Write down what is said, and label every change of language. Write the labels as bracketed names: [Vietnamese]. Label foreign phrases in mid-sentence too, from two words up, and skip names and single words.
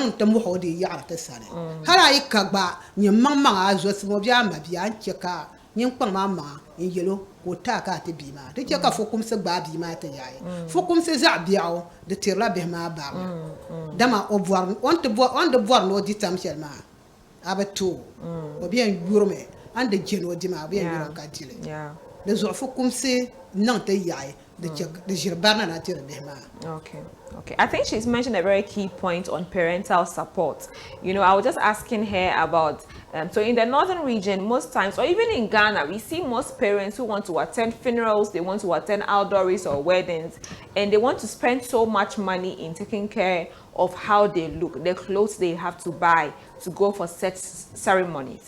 [Dagbani] niŋ ti muɣi o di yaɣari ti sani hali a yi ka gba nyɛ maŋ maŋa a zɔsim o biɛɣu ma biya n chɛ ka ninkpaŋ maa maŋa n yɛlo ka o taa ka a ti bia maa ti chɛ ka fukumsi gbaai bia maa ti yaai fukumsi zaɣ biɛɣu di tirila bihi maa barili dama o di bɔri ni o di tam shɛli maa a bi too o biɛn yurimi an di jɛni o di maa o biɛn yurimi ka dili di zuɣu fukumsi niŋ ti yaɣi di ʒiri barina na tiri bihi maa. [English] Okay. I think she's mentioned a very key point on parental support. You know, I was just asking her about, so in the northern region, most times, or even in Ghana, we see most parents who want to attend funerals, they want to attend outdoors or weddings, and they want to spend so much money in taking care of how they look, the clothes they have to buy to go for such ceremonies.